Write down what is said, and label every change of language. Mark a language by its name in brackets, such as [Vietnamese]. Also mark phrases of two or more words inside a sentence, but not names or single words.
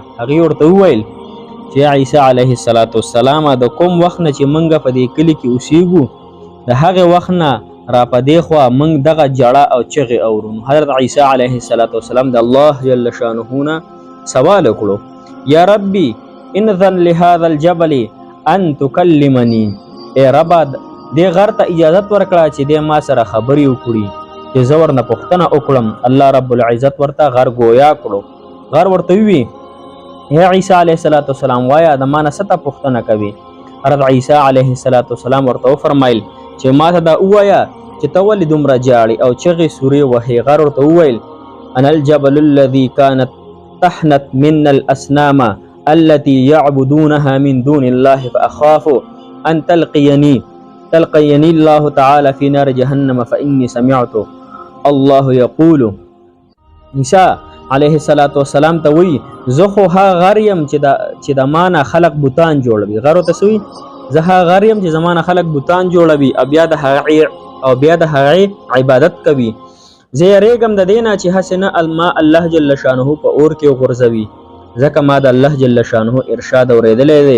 [Pashto] هغې ورته وویل چې عیسی [Arabic] علیه السلام [Pashto] د کوم وخت نه چې موږ په دې کلي کې اوسېږو د هغې وخت نه را په دې خوا موږ دغه جړه او چغې اورو. حضرت عیسی [Arabic] علیه السلام [Pashto] د الله جل شانه نه سوال وکړو [Arabic] یا ربي انذن لهذا الجبل ان تکلمني. [Pashto] ای ربه دې غر ته اجازت ورکړه چې دې ما سره خبرې وکړي چې زه ورنه پوښتنه وکړم. الله رب العزت ورته غر ګویا کړو. غر ورته ووي ای عیسی [Arabic] علیه السلام [Pashto] وایه د ما نه څه ته پوښتنه کوي. حضرت عیسی [Arabic] علیه السلام [Pashto] ورته وفرمیل چې ما ته دا ووایه چې ته ولې دومره جاړې او چغې سورې وهې. غر ورته وویل [Arabic] انا الجبل الذي كانت تحنت منا الاسنام التي يعبدونها من دون الله فاخاف ان تلقيني الله تعالى في نار جهنم فاني سمعت الله يقول. [Pashto] عیسی [Arabic] علیه السلام [Pashto] ته وی زه خو هغه غر یم چې د ما نه خلق بوتان جوړوي. غر ورته څه وی زه هغه غر یم چې زما نه خلق بوتان جوړوي او بیا د هغې عبادت کوي. زه یریږم د دې نه چې هسې نه ما الله جل شانه په اور کې وغورځوي، ځکه ما د الله جل شانه ارشاد اورېدلی دی.